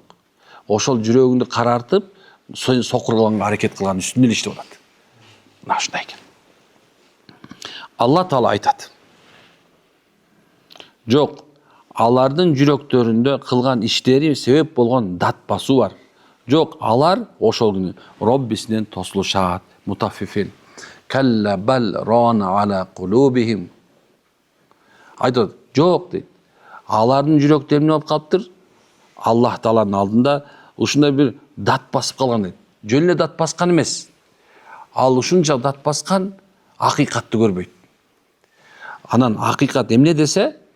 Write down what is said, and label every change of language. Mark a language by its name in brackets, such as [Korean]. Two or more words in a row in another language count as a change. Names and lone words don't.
[Kyrgyz] Ошол жүрөгүңдү карартып, сени сокурганга аракет кылган үстүндө эле иштеп атат. Мына ушундай экен. Алла Таала айтат. Жок, алардын жүрөктөрүндө кылган иштери себеп болгон дат басуу бар. Жок, алар ошол күнү Роббисинен тосулушат, мутаффифин. [Arabic] كلا بل ران على قلوبهم. [Kyrgyz] Айтат, жок дейт. Алардын жүрөктөрү эмне болуп калыптыр? Аллах Тааланын алдында ушундай бир дат басып калган дейт. Жөн эле дат баскан эмес. Ал ушунча дат баскан акыйкатты көрбөйт. Анан акыйкат эмне десе?